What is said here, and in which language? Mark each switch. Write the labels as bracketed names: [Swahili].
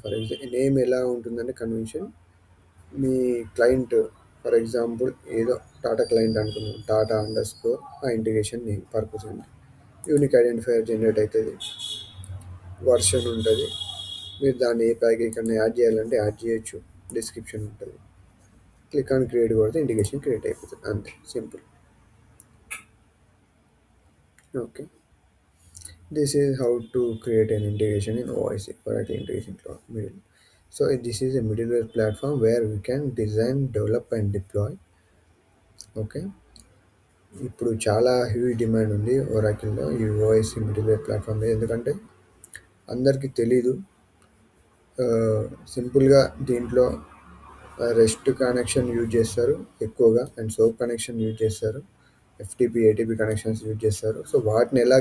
[Telugu] For example name ఎలా ఉంటుందంటే convention మీ client for example ఏదో టాటా క్లయింట్ అనుకున్నాం, టాటా_ ఆ ఇంటిగ్రేషన్ నేమ్ పర్పస్ ఉంది. యూనిక్ ఐడెంటిఫైయర్ జనరేట్ అవుతుంది, వర్షన్ ఉంటుంది. మీరు దాన్ని ఏ ప్యాకేజ్ కన్నా యాడ్ చేయాలంటే యాడ్ చేయొచ్చు, డిస్క్రిప్షన్ ఉంటుంది. క్లిక్ ఆన్ క్రియేట్ కొడితే ఇంటిగ్రేషన్ క్రియేట్ అయిపోతుంది. అంతే, simple. [English] Okay, this is how to create an integration in OIC, Oracle Integration Cloud middle. So this is a middleware platform where we can design, develop and deploy. [Telugu] Okay, ఇప్పుడు చాలా huge demand ఉంది ఒరాకిల్లో ఈ OIC middleware platform మీద. ఎందుకంటే అందరికీ తెలీదు. సింపుల్గా దీంట్లో రెస్ట్ కనెక్షన్ యూజ్ చేస్తారు ఎక్కువగా, అండ్ సోప్ కనెక్షన్ యూజ్ చేస్తారు, FTP ATP కనెక్షన్స్ యూజ్ చేస్తారు. సో వాటిని ఎలా